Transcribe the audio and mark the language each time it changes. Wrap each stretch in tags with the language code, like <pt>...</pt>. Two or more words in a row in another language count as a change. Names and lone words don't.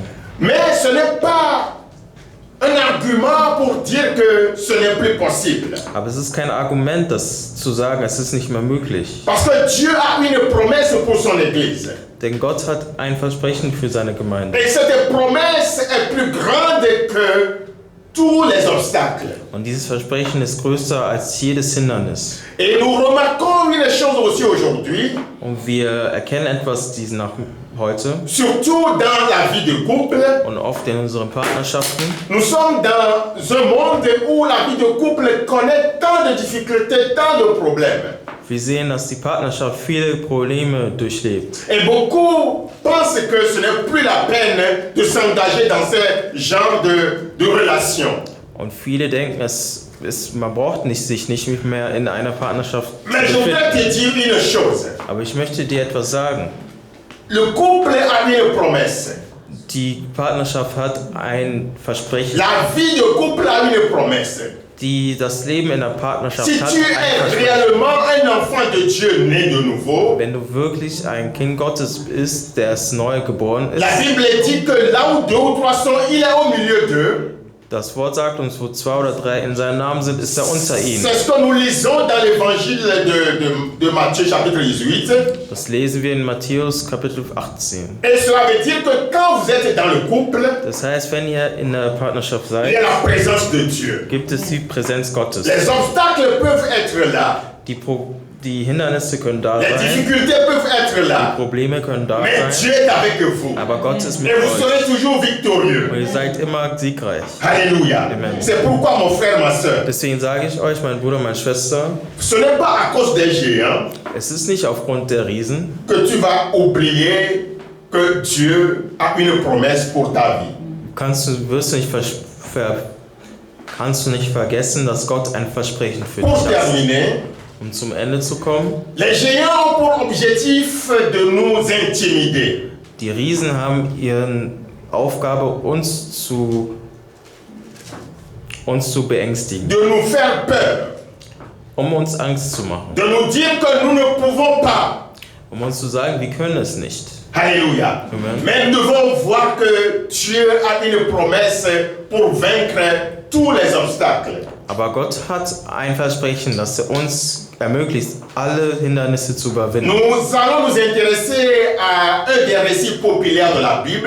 <fr>Mais ce n'est pas un argument pour dire que ce n'est plus possible.</fr> <de>Aber es ist kein Argument, das zu sagen, es ist nicht mehr möglich.</de> <fr>Parce que Dieu a une promesse pour son Église.</fr> <de>Denn Gott hat ein Versprechen für seine Gemeinde.</de> <fr>Et cette promesse est plus grande que tous les obstacles.</fr> <de>Und dieses Versprechen ist größer als jedes Hindernis.</de> <fr>Et nous remarquons une chose aussi aujourd'hui,</fr> <de>Und wir erkennen etwas heute</de> <fr>surtout dans la vie de couple.</fr> <de>und oft in unseren Partnerschaften.</de> <fr>Nous sommes dans un monde où la vie de couple connaît tant de difficultés, tant de problèmes.</fr> <de>Wir sehen, dass die Partnerschaft viele Probleme durchlebt.</de> <fr>Et beaucoup pensent que ce n'est plus la peine de s'engager dans ce genre de relation.</fr> <de>Und viele denken, man braucht sich nicht mehr in einer Partnerschaft zu</de> <fr>Mais je voudrais</fr> <de>befinden.</de> <fr>te dire une chose.</fr> <de>Aber ich möchte dir etwas sagen.</de> <fr>Le couple a une promesse.</fr> <de>Die Partnerschaft hat ein Versprechen.</de> <fr>La vie de couple a une promesse.</fr> <de>Das Leben in der Partnerschaft</de> <fr>Si</fr> <de>hat</de> <fr>tu</fr> <de>ein</de> <fr>es</fr> <de>Versprechen.</de> <fr>réellement un enfant de Dieu né de nouveau,</fr> <de>Wenn du wirklich ein Kind Gottes bist, der es neu geboren ist,</de> <fr>la Bible dit que là où deux ou trois sont, il est au milieu d'eux.</fr> <de>das Wort sagt uns, wo 2 oder 3 in seinem Namen sind, ist er unter ihnen.</de> <fr>C'est ce que nous lisons dans l'évangile de Matthieu chapitre 18.</fr> <de>Das lesen wir in Matthäus Kapitel 18.</de> <fr>Et cela veut dire que quand vous êtes dans le couple,</fr> <de>Das heißt, wenn ihr in der Partnerschaft</de> <fr>il y</fr> <de>seid,</de> <fr>a la présence de Dieu.</fr> <de>gibt es die Präsenz Gottes.</de> <fr>Les obstacles peuvent être là.</fr> <de>Die Hindernisse können da</de> <fr>Les</fr> <de>sein,</de> <fr>difficultés peuvent être là.</fr> <de>Probleme können da</de> <fr>Mais</fr> <de>sein,</de> <fr>Dieu est avec vous.</fr> <de>aber Gott ist mit</de> <fr>Et vous</fr> <de>euch.</de> <fr>serez toujours victorieux.</fr> <de>Und ihr seid immer siegreich. Alléluia. Amen.</de> <fr>C'est pourquoi mon frère, ma soeur,</fr> <de>Deswegen sage ich euch, mein Bruder, meine Schwester,</de> <fr>ce n'est pas à cause des géants</fr> <de>es ist nicht aufgrund der Riesen,</de> <fr>que tu vas oublier que Dieu a une promesse pour ta vie.</fr> <de>kannst du nicht vergessen, dass Gott ein Versprechen für</de> <fr>Pour</fr> <de>dich hat.</de> <fr>terminer,</fr> <de>Um zum Ende zu kommen,</de> <fr>les géants ont pour objectif de nous intimider.</fr> <de>die Riesen haben ihre Aufgabe, uns zu beängstigen,</de> <fr>De nous faire peur,</fr> <de>um uns Angst zu machen,</de> <fr>de nous dire que nous ne pouvons pas.</fr> <de>um uns zu sagen, wir können es nicht. Alléluia. Amen.</de> <fr>Mais nous devons voir que Dieu a une promesse pour vaincre tous les obstacles.</fr> <de>Aber Gott hat ein Versprechen, dass er uns ermöglicht, alle Hindernisse zu überwinden.</de> <fr>Nous allons nous intéresser à un des récits populaires de la Bible.</fr>